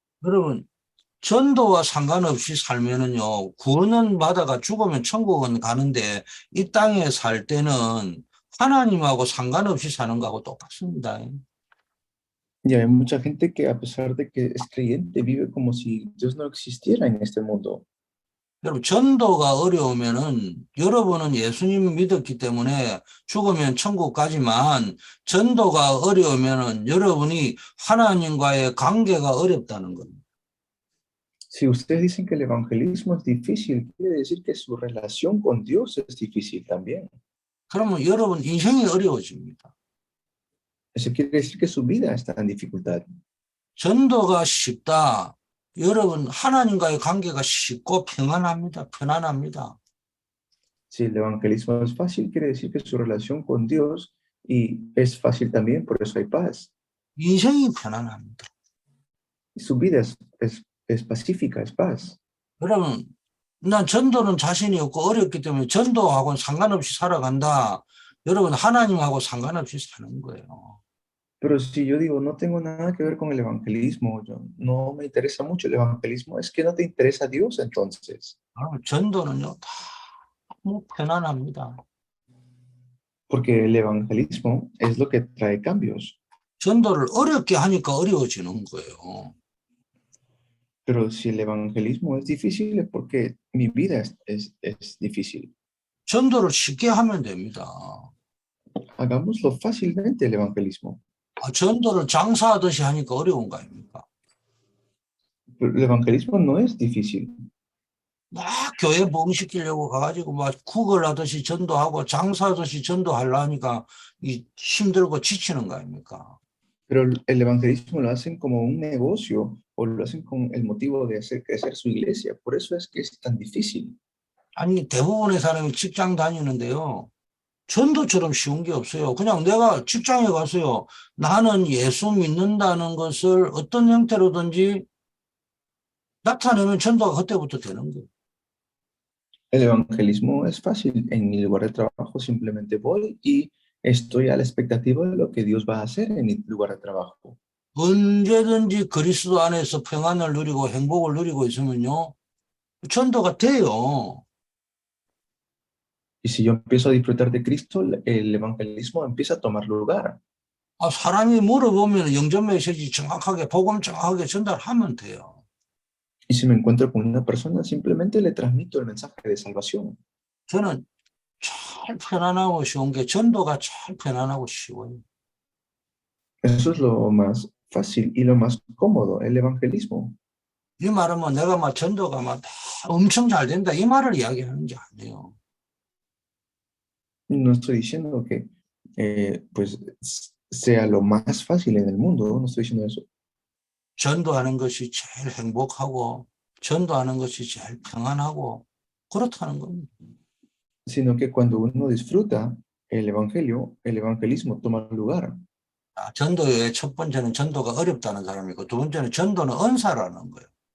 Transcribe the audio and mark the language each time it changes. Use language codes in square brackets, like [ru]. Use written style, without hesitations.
[ko] 여러분, 전도와 상관없이 살면은요, 구원은 받아가 죽으면 천국은 가는데 이 땅에 살 때는 하나님하고 상관없이 사는 거하고 똑같습니다. [es] Y hay mucha gente que a pesar de que es creyente, vive como si Dios no existiera en este mundo. [ko] 여러분, 전도가 어려우면은 여러분은 예수님 믿었기 때문에 죽으면 천국 가지만 전도가 어려우면은 여러분이 하나님과의 관계가 어렵다는 겁니다. [es] Si ustedes dicen que el evangelismo es difícil, quiere decir que su relación con Dios es difícil también. [ko] 그러면 여러분 인생이 어려워집니다. [es] Eso quiere decir que su vida está en dificultad. [ko] 전도가 쉽다. 여러분 하나님과의 관계가 쉽고 편안합니다. [es] Si el evangelismo es fácil, quiere decir que su relación con Dios y es fácil también, por eso hay paz. [ko] 인생이 편안합니다. [es] Y su vida es pacífica, es paz. [ko] 여러분, 난 전도는 자신이 없고 어렵기 때문에 전도하고는 상관없이 살아간다. 여러분 하나님하고 상관없이 사는 거예요. [es] Pero si yo digo, no tengo nada que ver con el evangelismo, no me interesa mucho el evangelismo, es que no te interesa Dios entonces. [ko] 전도는요, 다 너무 편안합니다. [es] Porque el evangelismo es lo que trae cambios. [ko] 전도를 어렵게 하니까 어려워지는 거예요. [es] Pero si el evangelismo es difícil es porque mi vida es difícil. [ko] 전도를 쉽게 하면 됩니다. [es] Hagámoslo fácilmente el evangelismo. [ko] 전도를 장사하듯이 하니까 어려운 거 아닙니까? [es] Pero el evangelismo no es difícil. [ko] 막 교회 부흥시키려고 가가지고 막 구걸하듯이 전도하고 장사하듯이 전도하려니까 이 힘들고 지치는 거 아닙니까? [es] Pero el evangelismo lo hacen como un negocio o lo hacen con el motivo de hacer crecer su iglesia. Por eso es que es tan difícil. [ko] 아니, 대부분의 사람이 직장 다니는데요. 전도처럼 쉬운 게 없어요. 그냥 내가 직장에 가서요. 나는 예수 믿는다는 것을 어떤 형태로든지 나타내면 전도가 그때부터 되는 거예요. [es] El evangelismo es fácil. En mi lugar de trabajo simplemente voy y estoy a la expectativa de lo que Dios va a hacer en mi lugar de trabajo. [ko] 언제든지 그리스도 안에서 평안을 누리고 행복을 누리고 있으면요. 전도가 돼요. [es] Y si yo empiezo a disfrutar de Cristo, el evangelismo empieza a tomar lugar. [ko] 아, 사람이 물어보면 영접 메시지 정확하게, 복음 정확하게 전달하면 돼요. [es] Y si me encuentro con una persona, simplemente le transmito el mensaje de salvación. [ko] 저는 잘 편안하고 쉬운 게 전도가 잘 편안하고 쉬워요. [es] Eso es lo más fácil y lo más cómodo, el evangelismo. [ko] 이 말은 뭐 내가 막 전도가 막 엄청 잘 된다 이 말을 이야기하는 게 아니에요. [es] No estoy diciendo que pues sea lo más fácil en el mundo, no estoy diciendo eso, [ko] 전도하는 것이 제일 행복하고 전도하는 것이 제일 평안하고 그렇다는 겁니다. [es] sino que cuando uno disfruta el evangelio, el evangelismo toma lugar. [ko] 전도의 첫 번째는 전도가 어렵다는 사람이고 두 번째는 전도는 은사라는 거예요.